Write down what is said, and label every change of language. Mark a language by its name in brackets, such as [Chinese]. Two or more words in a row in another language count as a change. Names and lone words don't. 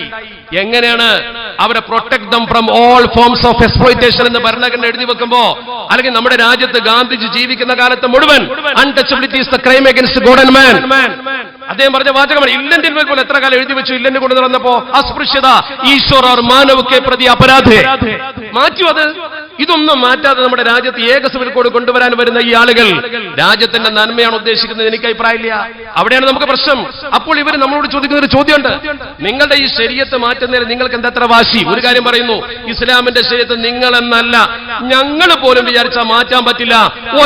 [Malayalam] എങ്ങനെയാണ് അവരെ [English] protect them from all forms of exploitation [Malayalam] എന്ന് ഭരണഘടന എഴുതി വെക്കുമ്പോ, അല്ലെങ്കിൽ നമ്മുടെ രാജ്യത്ത് ഗാന്ധിജി ജീവിക്കുന്ന കാലത്ത് മുഴുവൻ [English] untouchability is the crime against god and man. [Malayalam] അദ്ദേഹം പറഞ്ഞ വാചകമാണ്. ഇല്ലന്റെ പോലെ എത്ര കാലം എഴുതി വെച്ചു. ഇല്ലന്റെ കൊണ്ട് നടന്നപ്പോ [Hindi] अस्पृश्यता ईश्वर और मानव के प्रति अपराध है. [Malayalam] മാറ്റു അത്. ഇതൊന്നും മാറ്റാതെ നമ്മുടെ രാജ്യത്ത് ഏക സിവിൽ കോഡ് കൊണ്ടുവരാൻ വരുന്ന ഈ ആളുകൾ രാജ്യത്തിന്റെ നന്മയാണ് ഉദ്ദേശിക്കുന്നത്. എനിക്ക് അഭിപ്രായമില്ല. അവിടെയാണ് നമുക്ക് പ്രശ്നം. അപ്പോൾ ഇവർ നമ്മളോട് ചോദിക്കുന്ന ഒരു ചോദ്യമുണ്ട്, നിങ്ങളുടെ ഈ ശരീഅത്ത് മാറ്റുന്നതിന് നിങ്ങൾക്ക് എന്താ വാശി? ഒരു കാര്യം പറയുന്നു, ഇസ്ലാമിന്റെ ശരീഅത്ത് നിങ്ങളെന്നല്ല ഞങ്ങൾ പോലും വിചാരിച്ചാൽ മാറ്റാൻ പറ്റില്ല.